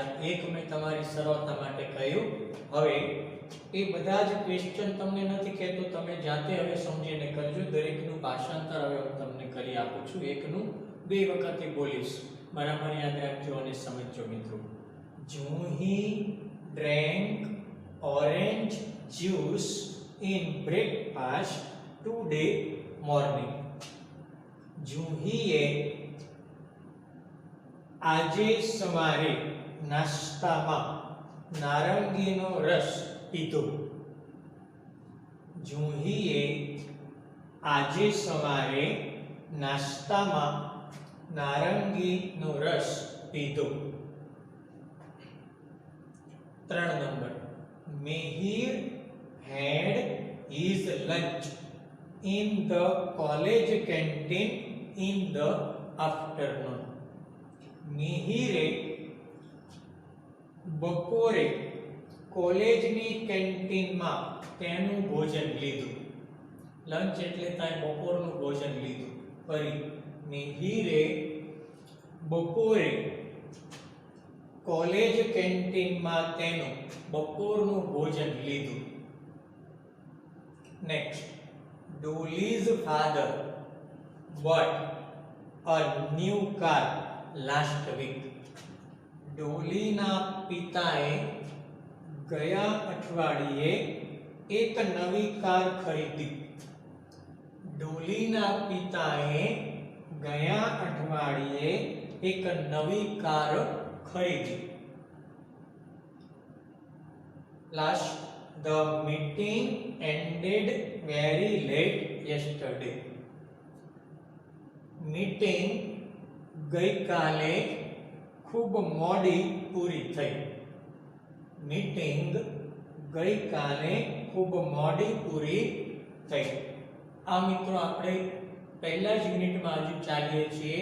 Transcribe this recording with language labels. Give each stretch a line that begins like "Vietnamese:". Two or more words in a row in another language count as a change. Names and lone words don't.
Gujarati: આ એક મેં તમારી સરળતા માટે કહ્યું. હવે એ બધા જ ક્વેશ્ચન તમને નથી કહેતો, તમે જાતે હવે સમજીને કરજો. દરેકનું ભાષાંતર હવે હું તમને કરી આપું છું. એકનું 2 વખતે બોલીશ, બરાબર યાદ રાખજો અને સમજજો મિત્રો.
English: જુહી drank orange juice in breakfast today morning.
Gujarati: જુહીએ આજે સવારે નાસ્તામાં નારંગીનો રસ પીધો. જુહીએ આજે સવારે નાસ્તામાં નારંગીનો રસ પીધો. 3 નંબર,
English: Mihir had his lunch in the college canteen in the afternoon.
Gujarati: મિહિરે બપોરે કોલેજની કેન્ટીનમાં તેનું ભોજન લીધું. લંચ એટલે ત્યાં બપોરનું ભોજન લીધું. ફરી, મિહિરે બપોરે
English: college canteenમાં
Gujarati: તેનું બપોરનું ભોજન લીધું. નેક્સ્ટ,
English: Dolly's father bought a new car last week.
Gujarati: ડોલીના પિતાએ ગયા અઠવાડિયે એક નવી કાર ખરીદી. ડોલીના પિતાએ ગયા અઠવાડિયે એક નવી કાર ખરીદી.
English: Last, the meeting ended very late yesterday.
Gujarati: મીટિંગ ગઈકાલે ખૂબ મોડી પૂરી થઈ. મીટિંગ ગઈકાલે ખૂબ મોડી પૂરી થઈ. આ મિત્રો આપણે પહેલા જ યુનિટમાં હજુ ચાલીએ છીએ.